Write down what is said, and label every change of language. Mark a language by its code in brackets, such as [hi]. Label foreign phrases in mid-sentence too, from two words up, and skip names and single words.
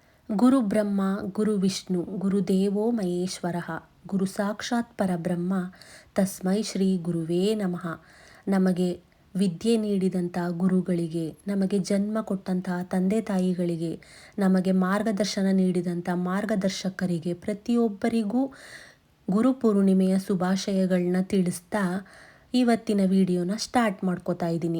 [sa] ಗುರು ಬ್ರಹ್ಮ ಗುರು ವಿಷ್ಣು ಗುರುದೇವೋ ಮಹೇಶ್ವರಃ ಗುರು ಸಾಕ್ಷಾತ್ ಪರಬ್ರಹ್ಮ ತಸ್ಮೈ ಶ್ರೀ ಗುರುವೇ ನಮಃ. [kn] ನಮಗೆ ವಿದ್ಯೆ ನೀಡಿದಂಥ ಗುರುಗಳಿಗೆ, ನಮಗೆ ಜನ್ಮ ಕೊಟ್ಟಂತಹ ತಂದೆ ತಾಯಿಗಳಿಗೆ, ನಮಗೆ ಮಾರ್ಗದರ್ಶನ ನೀಡಿದಂಥ ಮಾರ್ಗದರ್ಶಕರಿಗೆ ಪ್ರತಿಯೊಬ್ಬರಿಗೂ ಗುರುಪೂರ್ಣಿಮೆಯ ಶುಭಾಶಯಗಳನ್ನ ತಿಳಿಸ್ತಾ ಇವತ್ತಿನ ವಿಡಿಯೋನ ಸ್ಟಾರ್ಟ್ ಮಾಡ್ಕೋತಾ ಇದ್ದೀನಿ.